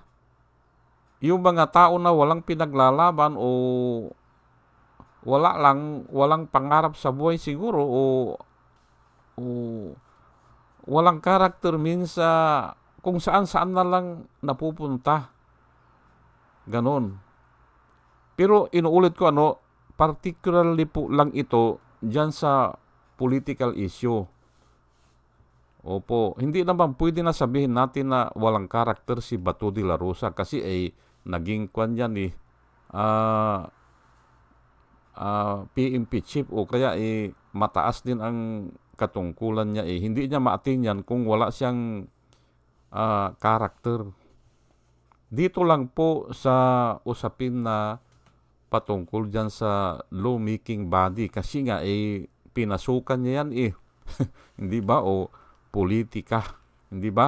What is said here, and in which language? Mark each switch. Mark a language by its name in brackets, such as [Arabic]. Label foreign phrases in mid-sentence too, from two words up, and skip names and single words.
[Filipino] Yung mga tao na walang pinaglalaban o walang pangarap sa buhay siguro o walang karakter minsa kung saan na lang napupunta. Ganon. Pero inuulit ko particularly po lang ito dyan sa political issue. Opo, hindi naman pwede na sabihin natin na walang karakter si Bato de la Rosa kasi naging kwan yan PNP chief o kaya mataas din ang katungkulan niya hindi niya maatin yan kung wala siyang karakter. Dito lang po sa usapin na patungkol dyan sa [English] lawmaking body [Filipino] kasi nga pinasukan niya yan hindi ba o politika, hindi ba?